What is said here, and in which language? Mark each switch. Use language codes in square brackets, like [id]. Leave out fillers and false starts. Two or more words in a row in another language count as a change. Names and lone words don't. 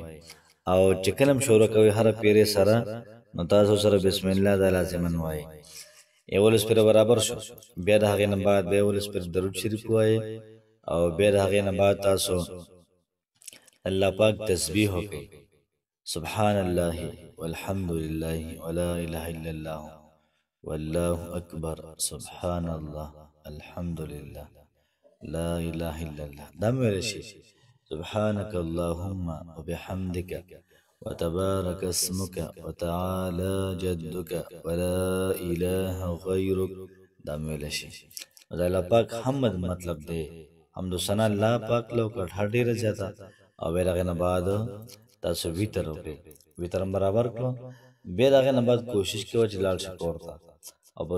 [ps] او چې کله هم شروع کوئ هره پېرې سره نو تاسو سره بسم الله دا لازما وایي. 11 پېره برابر شو، بیا د هغې نه بعد بیا 11 پېره درود شریف وایي او بیا د هغې نه بعد تاسو الله پاک تسبیح وکئ، [ar] سبحان الله والحمد لله ولا اله الا الله والله اکبر، سبحان الله الحمد لله لا اله الا الله. [ps] دا مې ویلی شي [ar] سبحانك اللهم وبحمدك وتبارك اسمك وتعالى جدك ولا اله غيرك. [ps] دا مې ویلی شي. د الله پاک حمد مطلب دی حمد و ثنا الله پاک له وکړه هر ډېره زیاته او بیا د هغې نه بعد تاسو ویتر وکړئ ویتر هم برابر کړو بیا د هغې نه بعد کوشش کوه چې لاړ شي کور ته او په